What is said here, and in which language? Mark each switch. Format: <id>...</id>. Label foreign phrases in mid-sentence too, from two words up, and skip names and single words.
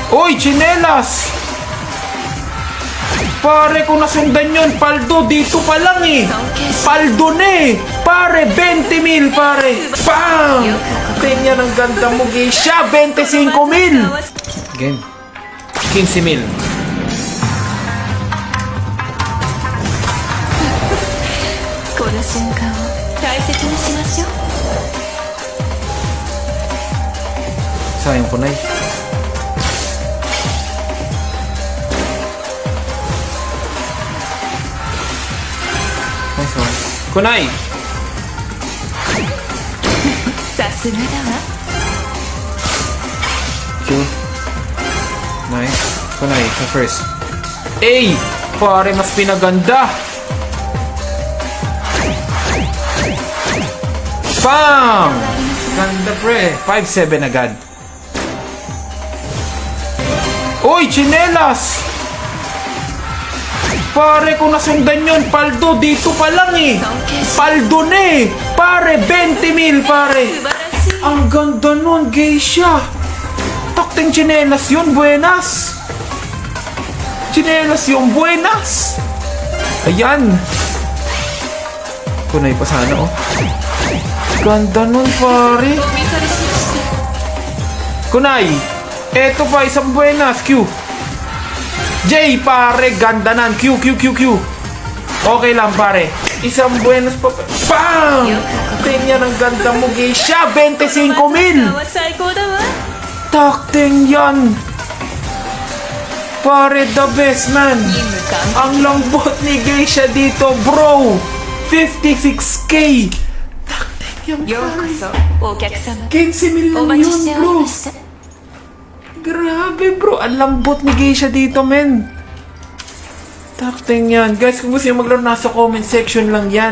<tl>Uy, chinelas! Pare, kung nasundan yun, paldo, dito pa lang eh. Paldo na eh. Pare, 20,000, pare. Bam! Tingnan ang ganda mo, Geisha. 25,000. Game. 15,000.</tl> <ja>この瞬間を大切にしましょう。</ja> <tl>Sayang ko na eh.</tl> <en>Nice one.</en> <tl>Kunai!</tl> <ja>さすがだわ。</ja> <tl>Q. Nice. Kunai, sa first. A! Pare, mas pinaganda! Bam! Ganda pre. 5-7 agad. Uy, chinelas! Pare, kung nasundan yun, paldo, dito pa lang eh. Paldo na eh. Pare, 20,000, pare.</tl> <ja>素晴らしい。</ja> <tl>Ang ganda nun, Geisha. Takting chinelas yun, buenas. Chinelas yun, buenas. Ayan. Kunay pa sana, oh. Ganda nun, pare.</tl> <ja>お見それしました。</ja> <tl>Kunay. Eto pa, isang buenas, Q. J, pare, ganda nan. Q. Okay lang, pare. Isang buenas pa. Bam! Tingnan ang ganda mo, Geisha. 25,000.</tl> <ja>は最高だわ。</ja> <tl>Takting yan. Pare,</tl> <en>the best, man.</en> <ja>任務完</ja> <tl>Ang lambot ni Geisha dito, bro. 56K. Takting yan,</tl> <ja>ようこ</ja> <tl>pare.</tl> <ja>そお客様。</ja> <tl>15,000</tl> <ja>お</ja> <tl>lang</tl> <ja>待ちして</ja> <tl>yun,</tl> <ja>おり</ja> <tl>bro.</tl> <ja>ました。</ja> <tl>Grabe, bro. Ang lambot ni Geisha dito, men. Takting yan. Guys, kung gusto nyo maglaro, nasa comment section lang yan.</tl>